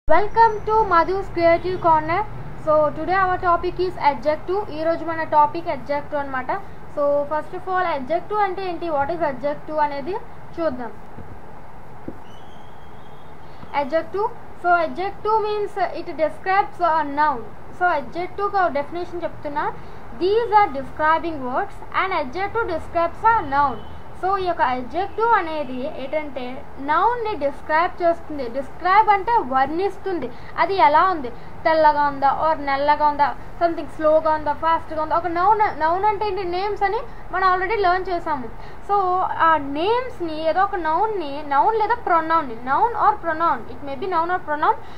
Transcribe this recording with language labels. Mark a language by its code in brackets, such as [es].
[en] Welcome to Madhu's Creative Corner. So today our topic is adjective. [te] ఈ రోజు మన topic adjective అన్నమాట. [en] so first of all [te] adjective అంటే ఏంటి, [en] what is adjective [te] అనేది చూద్దాం. [en] adjective, so adjective means it describes a noun. [te] So adjective కి definition చెప్తున్నా. [en] These are describing words and adjective describes a noun. [te] So ఈ యొక్క adjective అనేది ఏంటంటే నౌన్ని డిస్క్రైబ్ చేస్తుంది. డిస్క్రైబ్ అంటే వర్ణిస్తుంది. అది ఎలా ఉంది, తెల్లగా ఉందా ఆర్ నల్లగా ఉందా, సంథింగ్ స్లోగా ఉందా ఫాస్ట్గా ఉందా. ఒక నౌన్ అంటే ఏంటి, నేమ్స్ అని మనం ఆల్రెడీ లెర్న్ చేసాము. సో ఆ నేమ్స్ని ఏదో ఒక నౌన్ లేదా ప్రొనౌన్ని, [en] Noun or pronoun, it may be noun or pronoun.